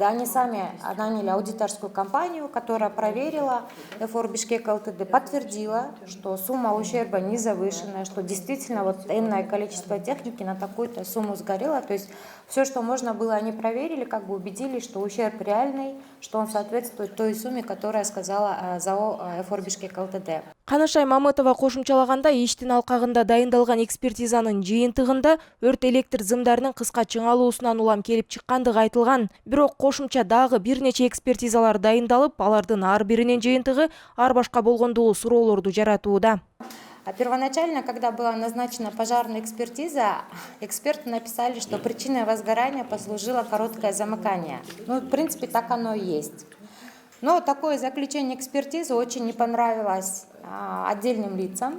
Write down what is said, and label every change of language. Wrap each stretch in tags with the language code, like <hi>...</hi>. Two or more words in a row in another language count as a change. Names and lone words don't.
<ru>Они сами наняли аудиторскую компанию, которая проверила Эфор Бишкек Ltd., подтвердила, что сумма ущерба не завышенная, что действительно вот энное количество техники на такую-то сумму сгорело. То есть все, что можно было, они проверили, как бы убедились, что ущерб реальный, что он соответствует той сумме, которая сказала ЗАО Эфор Бишкек Ltd.</ru> <ky>Канышай Мамытова кошумчалаганда, иштин алкагында дайындалган экспертизанын жыйынтыгында өрт электр зымдарынын кыска чыңалуусунан улам келип чыккандыгы айтылган. Бирок кошумча дагы бир нече экспертизалар дайындалып, алардын ар биринин жыйынтыгы ар башка болгондугу суроолорду жаратууда.</ky> <ru>Первоначально, когда была назначена пожарная экспертиза, эксперты написали, что причиной возгорания послужило короткое замыкание. Ну, в принципе, так оно и есть. Но такое заключение экспертизы очень не понравилось отдельным лицам.</ru>